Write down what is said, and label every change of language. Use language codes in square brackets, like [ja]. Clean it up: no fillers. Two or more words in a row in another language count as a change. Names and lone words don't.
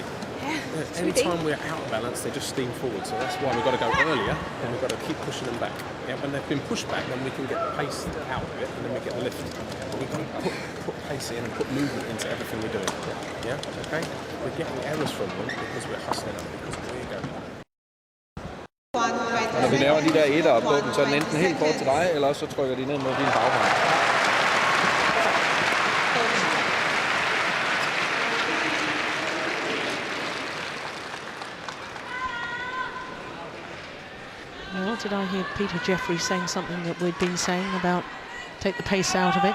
[en] Any time we're out of balance, they just steam forward. So that's why we've got to go earlier and we've got to keep pushing them back. Yeah, when they've been pushed back, then we can get the pace out of it and then we get the lift. But we've got to put pace in and put movement into everything we're doing. Yeah, okay? We're getting errors from them because we're hustling them, because we're going. [da] Og når vi laver de der etter på den, så er den enten helt kort til dig, eller også så trykker de ned mod din baghånd. [en] Well, did I hear Peter Jeffrey saying something that we'd been saying about take the pace out of it?